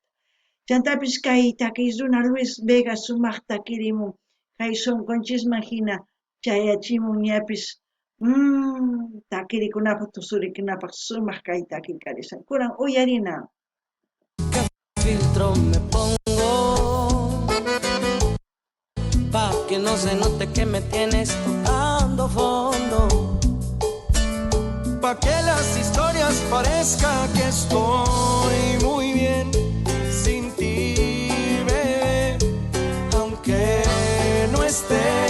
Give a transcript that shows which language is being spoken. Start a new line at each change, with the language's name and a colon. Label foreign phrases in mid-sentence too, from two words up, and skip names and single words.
Quechua: Chantapis kay takiy runa Luis Vega sumaqta kirimun kay sunqunchisman hina chayachimun ñapis takirikunapaq tusurikunapaq sumaq kay takiy karisan. Kunan uyarina.
Spanish: filtro me pongo pa' que no se note que me tienes tocando fondo, pa' que las historias parezca que estoy muy bien sin ti, bebé, aunque no esté.